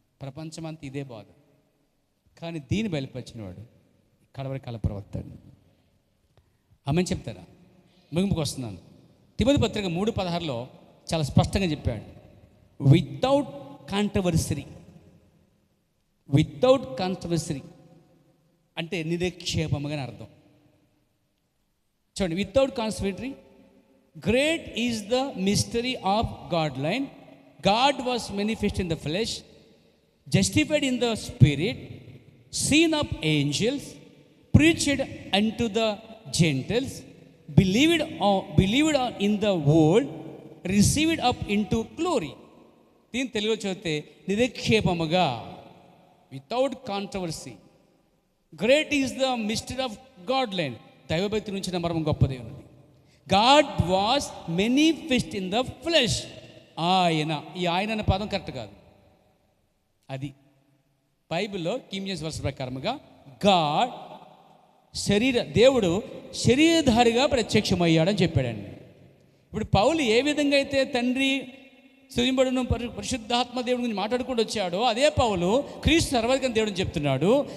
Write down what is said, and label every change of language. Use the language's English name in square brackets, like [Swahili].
[Telugu] ప్రపంచం అంతా ఇదే బాధ. కానీ దీన్ని బయలుపరిచినవాడు కడవరి కాల ప్రవక్త. ఆమెను చెప్తారా? ముగింపుకు వస్తున్నాను. తిమోతి పత్రిక 3:16లో చాలా స్పష్టంగా చెప్పాడు, [English] Without controversy. Without controversy [Telugu] అంటే నిరక్షేపముగా అర్థం. చూడండి, [English] Without controversy. Great is the mystery of God line. God was manifest in the flesh, justified in the spirit, seen of angels, preached unto the Gentiles, believed on in the world, received up into glory. [Telugu] దీని తెలుగులో చదివితే నిరక్షేపముగా, [English] Without controversy. Great is the mystery of God line. [Telugu] దైవభక్తి నుంచి మర్మం గొప్పదే ఉన్నది. [English] God was manifest in the flesh. [Telugu] ఆయన. ఈ ఆయన అనే పదం కరెక్ట్ కాదు. అది బైబిల్లో కింగ్ జేమ్స్ వర్షన్ ప్రకారముగా గాడ్ దేవుడు శరీరధారిగా ప్రత్యక్షమయ్యాడని చెప్పాడండి. ఇప్పుడు పౌలు ఏ విధంగా అయితే తండ్రి స్తుతింపబడును పరిశుద్ధాత్మ దేవుడి గురించి మాట్లాడుకుంటూ వచ్చాడో, అదే పౌలు క్రీస్తు సర్వాధికారి దేవుడిని చెప్తున్నాడు.